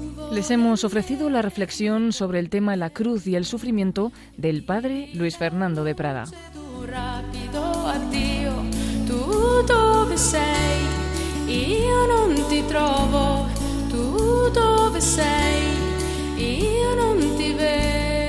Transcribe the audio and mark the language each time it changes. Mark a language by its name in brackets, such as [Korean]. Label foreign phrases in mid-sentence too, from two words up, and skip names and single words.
[Spanish] Les hemos ofrecido la reflexión sobre el tema la cruz y el sufrimiento del padre Luis Fernando de Prada. [Italian] Rapido addio, tu dove sei? Io non ti trovo, tu dove sei? Io non ti vedo.